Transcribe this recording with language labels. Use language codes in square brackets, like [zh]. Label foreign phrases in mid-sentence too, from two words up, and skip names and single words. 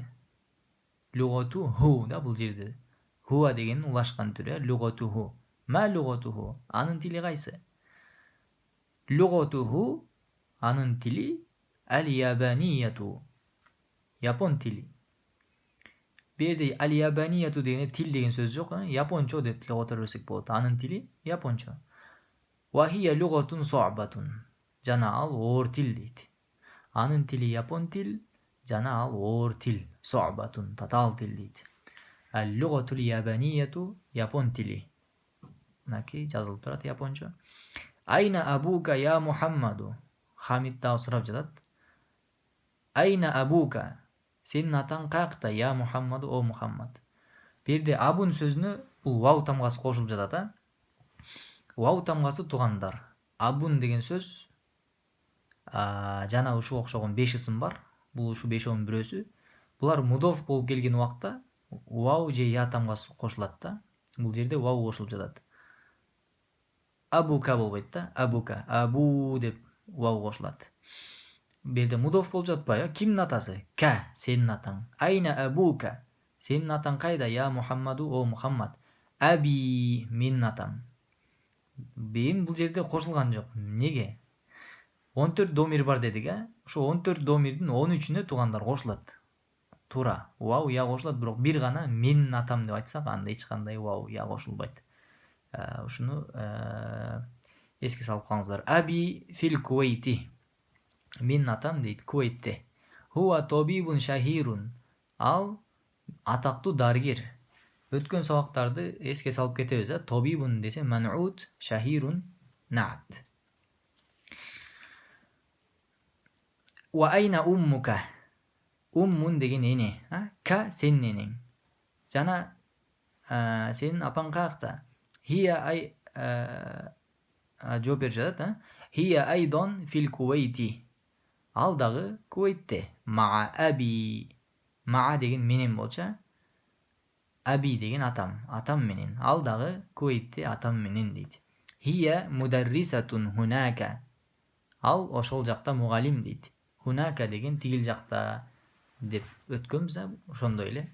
[ky] Лугатуху да бул жерде. Хуа деген улашкан түрү, лугатуху. [ar] ما لغته. [ky] Анын тили кайсы? Лугатуху. Анын тили аль-ябанияту. Япон тили. Bir yerде al-yabaniyatu деген til деген сөз жоқ, япончо деп тилеп отура берсек болот. Анын тили япончо. [ar] وهي لغة صعبة. [ky] Жана ал оор тил дейт. Анын тили япон тил, жана ал оор тил. Su'batun татаал тил дейт. [ar] اللغة اليابانية [ky] япон тили. Мынакей жазылып турат япончо. [ar] أين أبوك يا محمد. [ky] Хамид дагы сурап жатат. [ar] أين أبوك. [ky] Сенин атаң каякта [ar] يا محمد, [ky] о Мухаммад. Бул жерде абун сөзүнө бул вау тамгасы кошулуп жатат, Вау тамгасы туугандар. Абун деген сөз жана ушуга окшогон 5 ысым бар. Бул ушу 5-өн бирөөсү. Булар мудоф болуп келген убакта вау же я тамгасы кошулат да. Бул жерде вау кошулуп жатат. Абука болбойт да. Абука. Абу деп вау кошулат. Бул жерде мудоф болуп жатпайбы? Кимдин атасы? Ка, сенин атаң. [ar] أين أبوك. [ky] Сенин атаң кайда? [ar] يا محمد, [ky] о Мухаммад. Аби, менин атам. Бейин бул жерде кошулган жок. Неге? 14 домир бар дедик, Ошо 14 домирдин 13-үнө туугандар кошулат. Туура. Вау я кошулат, бирок бир гана менин атам деп айтсак, анда эч кандай вау я кошулбайт. Ушуну эске салып калыңыздар. [ar] أبي في الكويت. [ky] Менин атам дейт Кувейтте. [ar] هو طبيب شهير. [ky] Ал атактуу дарыгер. Өткөн сабактарды эске салып кетебиз, Тобибун десе ман'ут, [ar] شهير نعت. وأين أمك. [ky] Уммун деген эне, Ка сенин энең. Жана сенин апаң каякта? [ar] هي أي [ky] жооп берип жатат, [ar] هي أيضا في الكويت. [ky] Ал дагы Кувейтте. [ar] مع أبي. [ky] Ма деген менен болчу. Аби деген атам менен. Ал дагы Кувейтте атам менен дейт. [ar] هي مدرسة هناك. [ky] Ал ошол жакта мугалим дейт. Хунака деген тигил жакта деп өткөнбүз, ошондой эле.